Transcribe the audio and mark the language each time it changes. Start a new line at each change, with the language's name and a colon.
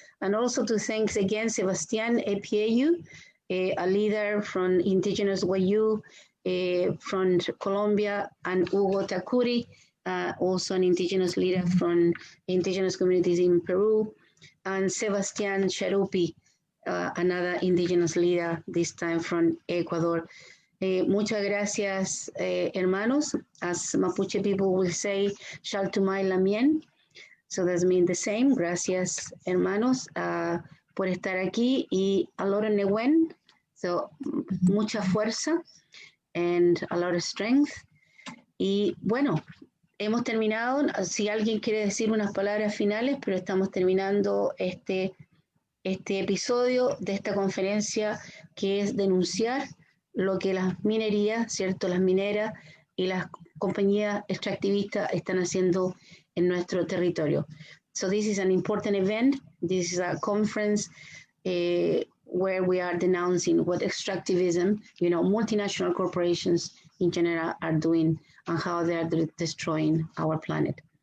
English: And also to thank again Sebastián Epieu, a leader from Indigenous Wayuu from Colombia, and Hugo Takuri, also an Indigenous leader from Indigenous communities in Peru, and Sebastián Charupi, another Indigenous leader, this time from Ecuador.
Spanish: Muchas gracias, hermanos.
English: As Mapuche people will say,
Mapuche: Shaltumay Lamien.
English: So that means the same.
Spanish: Gracias, hermanos, por estar aquí, y
English: a lot of newen. So
Spanish: mucha fuerza
English: and a lot of strength.
Spanish: Y bueno, hemos terminado. Si alguien quiere decir unas palabras finales, pero estamos terminando este episodio de esta conferencia, que es denunciar lo que las minerías, ¿cierto? Las mineras y las compañías extractivistas están haciendo en nuestro territorio.
English: So this is an important event. This is a conference where we are denouncing what extractivism, you know, multinational corporations in general are doing and how they are destroying our planet.